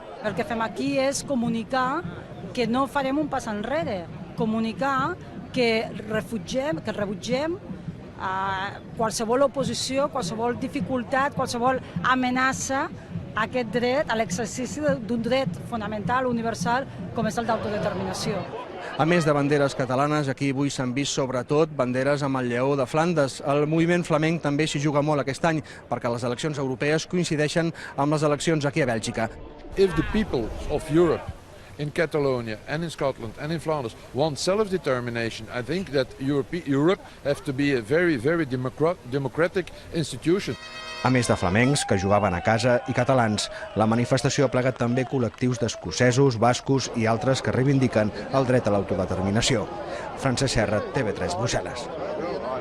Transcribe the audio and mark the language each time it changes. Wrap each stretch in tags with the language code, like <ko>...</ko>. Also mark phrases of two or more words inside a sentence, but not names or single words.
<ca>El que fem aquí és comunicar que no farem un pas enrere, comunicar que rebutgem qualsevol oposició, qualsevol dificultat, qualsevol amenaça a aquest dret, a l'exercici d'un dret fonamental, universal, com és el d'autodeterminació. A més de banderes catalanes, aquí avui s'han vist sobretot banderes amb el lleó de Flandes. El moviment flamenc també s'hi juga molt aquest any, perquè les eleccions europees coincideixen amb les eleccions aquí a Bèlgica.</ca> <en>If the people of Europe, in Catalonia and in Scotland and in Flanders, want self-determination, I think that Europe has to be a very, very democratic institution.</en> <ca>A més de flamencs, que jugaven a casa, i catalans, la manifestació ha plegat també col·lectius d'escocesos, bascos i altres que reivindiquen el dret a l'autodeterminació. Francesc Serra, TV3, Brussel·les.</ca>